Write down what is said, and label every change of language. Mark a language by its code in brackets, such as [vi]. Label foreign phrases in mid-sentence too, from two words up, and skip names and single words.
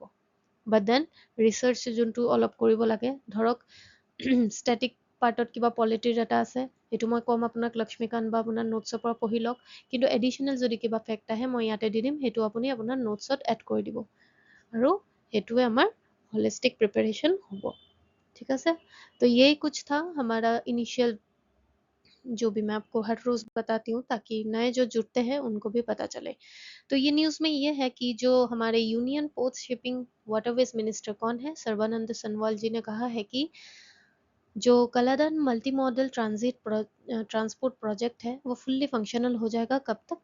[en] but then research [as] যোনটো অলপ কৰিব লাগে, ধৰক [en] static partত [as] কিবা [en] polityৰ data [as] আছে, সেইটো মই ক'ম আপোনাক লক্ষ্মীকান্ত বা আপোনাৰ নোটছৰ পৰা পঢ়ি লওক, কিন্তু এডিশ্যনেল যদি কিবা ফেক্ট আহে মই ইয়াতে দি দিম, সেইটো আপুনি আপোনাৰ নোটছত এড কৰি দিব, আৰু সেইটোৱে আমাৰ [en] holistic preparation [as] हो। [hi] ठीक है। तो यही कुछ था हमारा इनिशियल, जो भी मैं आपको हर रोज बताती हूँ ताकि नए जो जुड़ते हैं उनको भी पता चले। तो ये न्यूज में ये है कि जो हमारे [en] union post shipping waterways minister [hi] कौन है, सर्बानंद सोनोवाल जी ने कहा है कि जो कलादान मल्टी मॉडल ट्रांसपोर्ट प्रोजेक्ट है वो [en] fully functional [hi] हो जाएगा, कब तक?